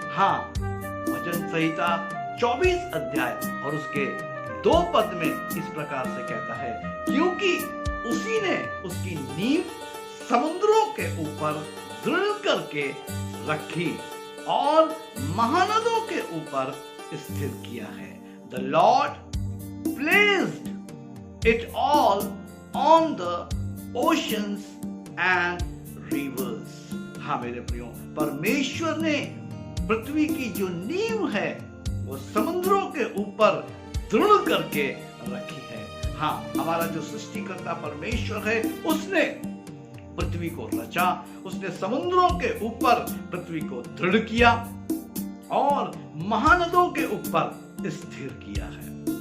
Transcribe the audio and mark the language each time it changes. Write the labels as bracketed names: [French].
[Hindi] हाँ, भजन संहिता 24 अध्याय और उसके 2 पद में इस प्रकार से कहता है, क्योंकि उसी ने उसकी नींव समुद्रों के ऊपर दृढ़ करके रखी और महानदों के ऊपर स्थिर किया है। [English] The Lord placed it all on the oceans and rivers. [Hindi] हाँ मेरे प्रियो, परमेश्वर ने पृथ्वी की जो नींव है वो समुद्रों के ऊपर दृढ़ करके रखी है। हाँ, हमारा जो सृष्टिकर्ता परमेश्वर है, उसने पृथ्वी को रचा, उसने समुद्रों के ऊपर पृथ्वी को दृढ़ किया और महानदों के ऊपर स्थिर किया है।